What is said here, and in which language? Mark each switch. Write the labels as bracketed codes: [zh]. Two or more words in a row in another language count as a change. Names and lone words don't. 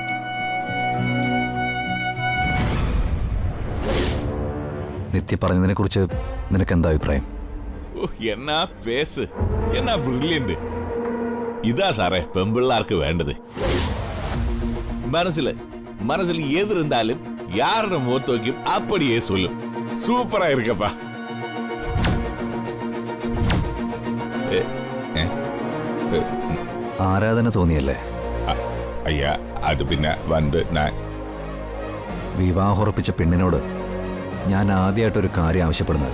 [ml] നിത്യ പറഞ്ഞതിനെ കുറിച്ച് നിനക്ക് എന്താ അഭിപ്രായം? എന്നാ പേസ്, എന്നാ ബ്രില്യന്റ്. ഇതാ സാറേ പെമ്പിള്ളാർക്ക് വേണ്ടത്. മനസ്സിൽ ഏത് [ta] இருந்தாலும் யாரோட முகத்தை வைக்கும் அப்படியே சொல்லும். சூப்பரா இருக்கப்பா. [ml] ആരാധന തോന്നിയല്ലേ? അയ്യാ, അത് പിന്നെ വന്ന് വിവാഹമുറപ്പിച്ച പെണ്ണിനോട് ഞാൻ ആദ്യമായിട്ടൊരു കാര്യം ആവശ്യപ്പെടുന്നത്.